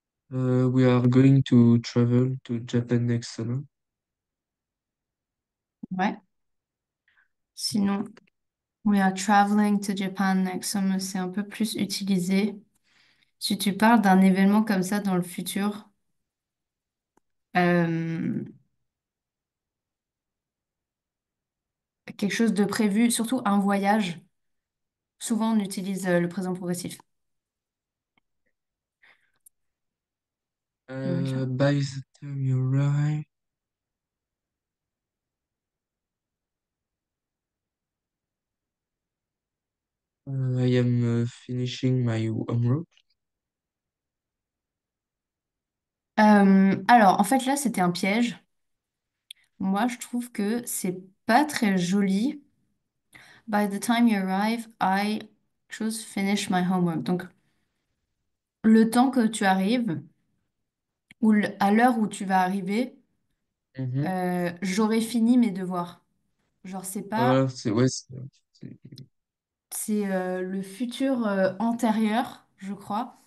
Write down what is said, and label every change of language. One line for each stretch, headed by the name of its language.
English: We are going to travel to Japan next summer.
French: Ouais. Sinon,
English: we are traveling to Japan next summer.
French: C'est un peu plus utilisé. Si tu parles d'un événement comme ça dans le futur, euh, quelque chose de prévu, surtout un voyage, souvent on utilise le présent progressif. Donc,
English: By the time you arrive, I am finishing my homework.
French: alors, en fait, là, c'était un piège. Moi, je trouve que c'est pas très joli.
English: By the time you arrive, I just finish my homework.
French: Donc, le temps que tu arrives, ou à l'heure où tu vas arriver, Mhm. j'aurai fini mes devoirs. Genre, c'est Ah, pas, voilà, c'est ouais, c'est- c'est le futur antérieur, je crois,